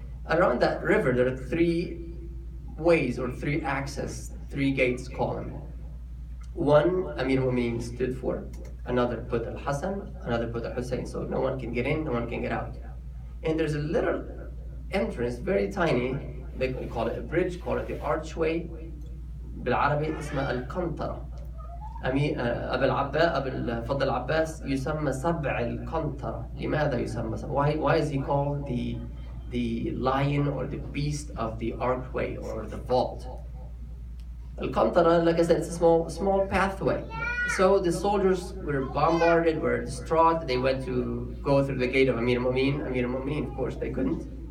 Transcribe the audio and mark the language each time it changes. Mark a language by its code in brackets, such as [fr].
[en] Around that river, there are 3 ways or 3 access, 3 gates, call them. One, Amir al-Mu'mineen stood for. Another put Al-Hassan, another put Al-Hussein. So no one can get in, no one can get out. And there's a little entrance, very tiny. They call it a bridge, call it the archway. [ar] بالعربي اسمها القنطرة. أبو الفضل العباس يسمى سبع القنطرة. لماذا يسمى سبع? [en] Why is he called the lion or the beast of the archway or the vault? Al-Qantara, like I said, it's a small pathway. So the soldiers were bombarded, were distraught. They went to go through the gate of Amir al-Mu'mineen. Amir al-Mu'mineen, of course, they couldn't.